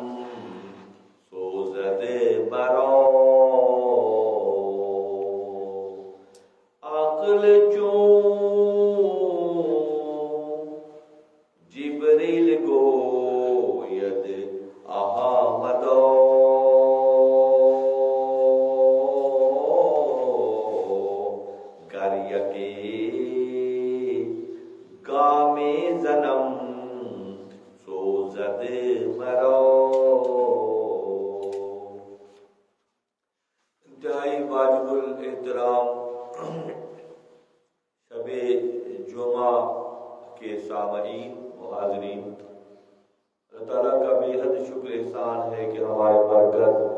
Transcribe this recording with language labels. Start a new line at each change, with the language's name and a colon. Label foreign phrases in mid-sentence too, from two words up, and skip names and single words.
Persian: سوزد مرا عقل جبریل گوید آمدا گر یکی گام زنم سوزد مرا.
Urdu: انتہائی واجب الاحترام شب جمعہ کے سامعین و حاضرین، اللہ تعالیٰ کا بے حد شکر احسان ہے کہ ہمارے برکت